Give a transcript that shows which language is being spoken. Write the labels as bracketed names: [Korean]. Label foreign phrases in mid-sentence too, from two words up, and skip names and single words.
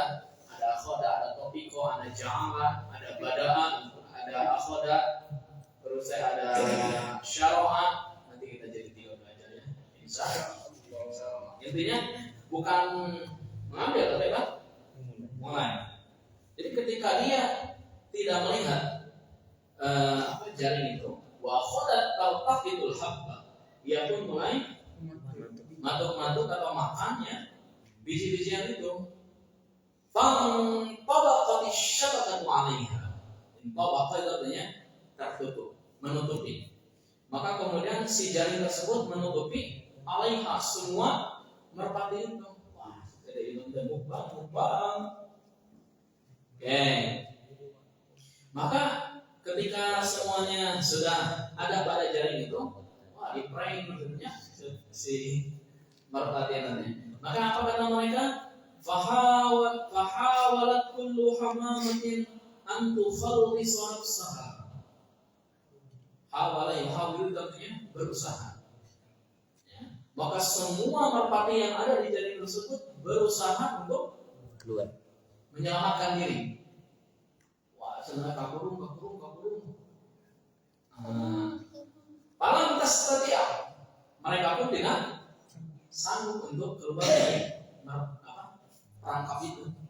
[Indonesian] Ada akhadat, ada topiko, ada ja'ala, ada bada'an, ada akhadat, terus ada syara'a. Nanti kita jadi 3 belajar ya. Insyaallah. Intinya bukan mengambil tapi apa? Mulai. Jadi ketika dia tidak melihat jaring itu, [Arabic] وأخذت تلتقط الحب. [Indonesian] Dia pun mulai matuk-matuk atau makannya biji-bijian itu. [Arabic] طبقت الشبكة عليها. [Indonesian] Tabaqa itu artinya tertutup, menutupi. Maka kemudian si jaring tersebut menutupi 'alaiha semua merpati itu. Wah, ada ilmu dan mukbang. Oke. Maka ketika semuanya sudah ada pada jaring itu, di-prank maksudnya si merpatiannya. Maka apa kata mereka? [Arabic] فحاولت كل حمامة أن تخلص نفسها. حاول يحاول [Indonesian] artinya berusaha. Ya. Maka semua merpati yang ada di jaring tersebut berusaha untuk keluar, menyelamatkan diri. Wah, sebenarnya kakurung. Paling setia, mereka pun tidak sanggup untuk keluar dari perangkap itu.